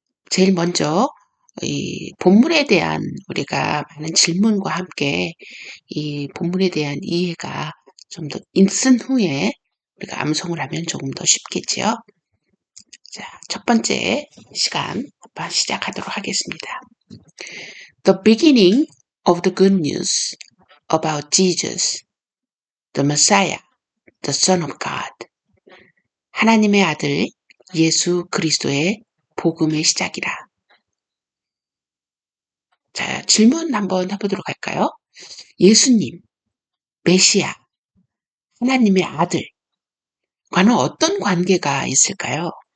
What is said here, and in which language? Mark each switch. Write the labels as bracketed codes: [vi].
[ko] 제일 먼저 이 본문에 대한 우리가 많은 질문과 함께 이 본문에 대한 이해가 좀 더 있은 후에 우리가 암송을 하면 조금 더 쉽겠지요. 자, 첫 번째 시간 한번 시작하도록 하겠습니다. [en] The beginning of the good news about Jesus, the Messiah, the Son of God. [ko] 하나님의 아들 예수 그리스도의 복음의 시작이라. 자, 질문 한번 해보도록 할까요? 예수님, 메시아, 하나님의 아들, 과는 어떤 관계가 있을까요?